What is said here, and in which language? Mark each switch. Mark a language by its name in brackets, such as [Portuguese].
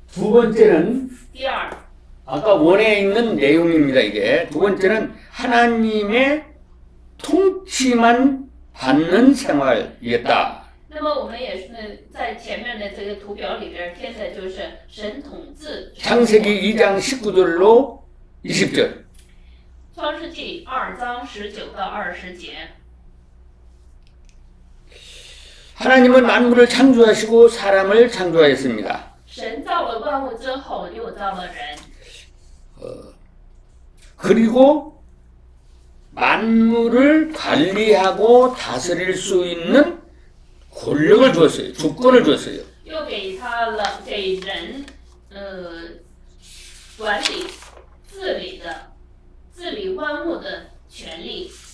[Korean] 두 번째는 [Chinese] 第二， [Korean] 아까 원에 있는 내용입니다. 이게 두 번째는 하나님의 통치만 받는 생활이었다. [Chinese] 那么我们也是在前面的这个图表里边填的就是神统治。 [Korean] 창세기 2장 19절로 20절. [Chinese] 创世纪2章19到20节。 [Korean] 하나님은 만물을 창조하시고 사람을 창조하였습니다. [Chinese] 神造了万物之后，又造了人。 [Korean] 그리고 만물을 관리하고 다스릴 수 있는 권력을 주었어요. 주권을 주었어요. [Chinese] 又给人管理、治理万物的权利。